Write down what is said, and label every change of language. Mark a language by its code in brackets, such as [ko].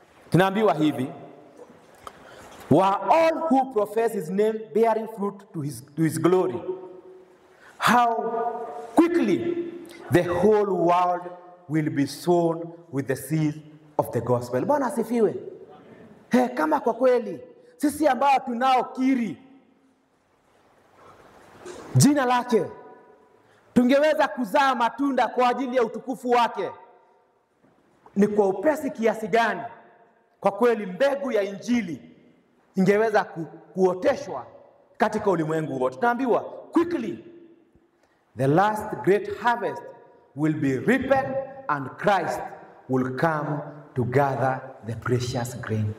[sw] Tunaambiwa hivi, [en] were all who profess his name bearing fruit to his glory, how quickly the whole world will be sown with the seed of the gospel. [sw] Bwana asifiwe. Kama kwa kweli sisi ambao tunaokiri jina lake tungeweza kuzaa matunda kwa ajili ya utukufu wake, ni kwa upesi kiasi gani kwa kweli mbegu ya injili ingeweza kuoteshwa katika ulimwengu wote. Tunaambiwa [en] quickly the last great harvest will be reaped and Christ will come to gather the precious grain.